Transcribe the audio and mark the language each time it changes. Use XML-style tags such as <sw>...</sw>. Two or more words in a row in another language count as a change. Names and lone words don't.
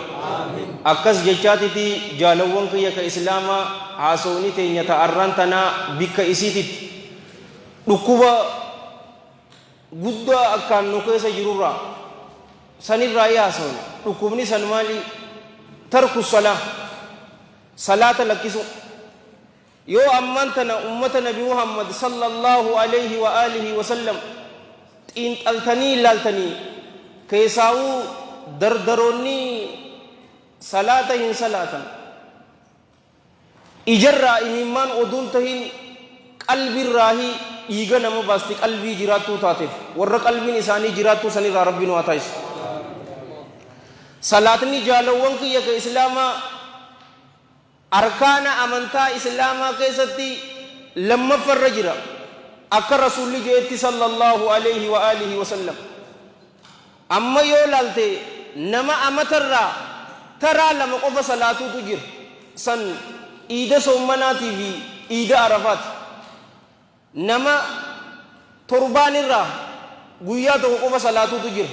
<om>akkas jechaatiti jaalawwan kiyya ka islaamaa haasawni teenya ta'arran tanaa bikka isiititti dhukkuba guddaa akkaan nu keessa jirurraa sanirraa haasawni. dhukkubni san maali?</om> <ar>ترك الصلاة</ar> <om>lakkisu. yoo ammaan tana ummata nabi muhammad</om> <ar>صلى الله عليه وآله وسلم</ar> <om>xiinxaltanii ilaaltanii keessaawuu dardaroonni salaata hin salaatan ijarraa imimmaan oduun tahin qalbirraahi dhiiga nama baasti qalbii jiraattuu taateef warra qalbiin isaanii jiraattuu sanirraa rabbi nu haa taasisu. salaatni jaalawwan kiyya ka islaamaa arkaana amantaa islaamaa keessatti lammaffarra jira. akka rasuulli jeetti</om> <ar>صلى الله عليه وآله وسلم</ar> <om>amma yoo laalte nama amatarraa taraa lama qofa salaatuutu jira. san iida soommanaatii fi iida arafaati. nama torbaanirraa guyyaa tokko qofa salaatuutu jira.</om>